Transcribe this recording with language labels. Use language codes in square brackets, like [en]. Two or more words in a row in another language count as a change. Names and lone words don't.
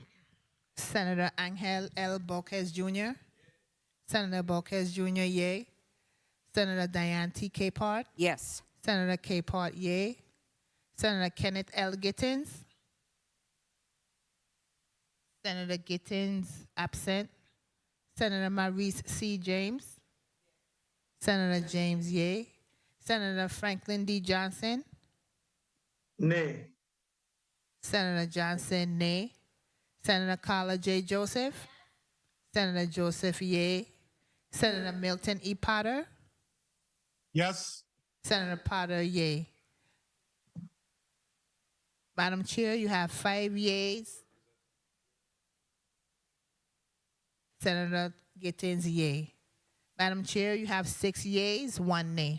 [en] Senator Angel L. Bolquez Jr. Senator Bolquez Jr., yay. Senator Diane T. Capehart. Yes. Senator Capehart, yay. Senator Kenneth L. Gittins. Senator Gittins, absent. Senator Maurice C. James. Senator James, yay. Senator Franklin D. Johnson. Nay. Senator Johnson, nay. Senator Carla J. Joseph. Senator Joseph, yay. Senator Milton E. Potter. Yes. Senator Potter, yay. Madam Chair, you have 5 yeas. Senator Gittins, yay. Madam Chair, you have 6 yeas, 1 nay.